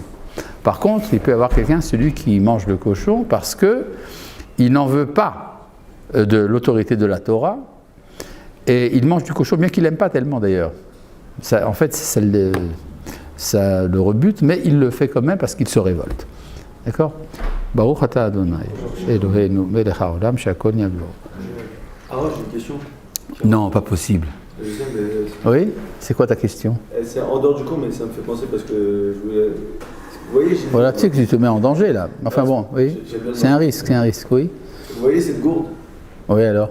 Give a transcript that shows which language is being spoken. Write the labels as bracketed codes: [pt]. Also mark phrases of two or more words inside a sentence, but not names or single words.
[fr] Par contre, il peut y avoir quelqu'un, celui qui mange le cochon, parce qu'il n'en veut pas de l'autorité de la Torah, et il mange du cochon, bien qu'il n'aime pas tellement d'ailleurs. En fait, ça le rebute, mais il le fait quand même parce qu'il se révolte. D'accord ? [he] ברוך אתה אדוני, אלוהינו מלך העולם שהכל נהיה בדברו. [fr] Ah, j'ai une question. Non, pas possible. Je sais, mais Oui ? C'est quoi ta question ? c'est en dehors du cours, mais ça me fait penser parce que je voulais. Vous voyez, Voilà, tu sais que tu te mets en danger là. Enfin bon, oui. C'est un risque, oui. Vous voyez cette gourde Oui, alors ?